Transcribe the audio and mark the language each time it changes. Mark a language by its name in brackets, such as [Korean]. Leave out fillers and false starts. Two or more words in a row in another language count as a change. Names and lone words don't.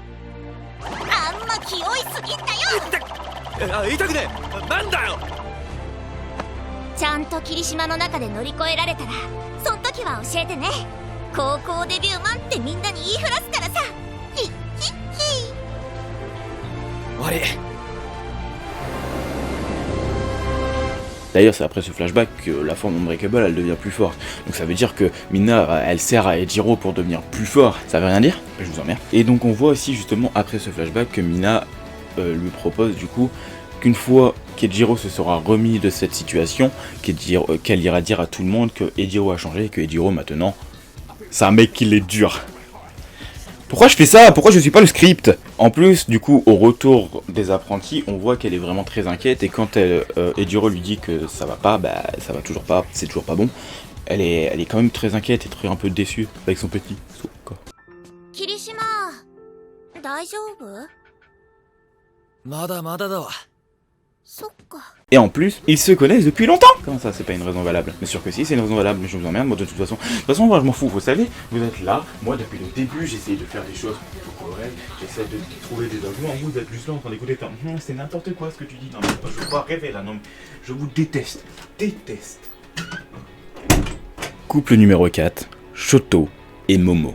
[Japanese] あんま気負いすぎんだよ。痛くねえ。なんだよ。ちゃんと霧島の中で乗り越えられたらそん時は教えてね。高校デビューマンってみんなに言いふらすからさ。ヒッヒッヒ悪い。 [French] D'ailleurs, c'est après ce flashback que la forme Unbreakable elle devient plus forte. Donc ça veut dire que Mina elle sert à Ejiro pour devenir plus fort. Ça veut rien dire? Je vous emmerde. Et donc on voit aussi justement après ce flashback que Mina lui propose du coup qu'une fois qu'Ejiro se sera remis de cette situation, qu'elle ira dire à tout le monde que Ejiro a changé et que Ejiro maintenant c'est un mec qui l'est dur. Pourquoi je fais ça? Pourquoi je suis pas le script? En plus, du coup, au retour des apprentis, on voit qu'elle est vraiment très inquiète et quand Ejiro lui dit que ça va pas, bah ça va toujours pas, c'est toujours pas bon. Elle est quand même très inquiète et un peu déçue avec son petit Sokka. [Japanese] Kirishima, 大丈夫? まだまだだわ。そっか。 [French] Et en plus, ils se connaissent depuis longtemps. Comment ça, c'est pas une raison valable? Mais sûr que si, c'est une raison valable, mais je vous emmerde, moi de toute façon. De toute façon, moi je m'en fous, vous savez, vous êtes là, moi depuis le début, j'essaye de faire des choses correctes, j'essaie de trouver des arguments, vous êtes juste là en train d'écouter, c'est n'importe quoi ce que tu dis, non mais je veux pas rêver là, non, je vous déteste, Couple numéro 4, Shoto et Momo.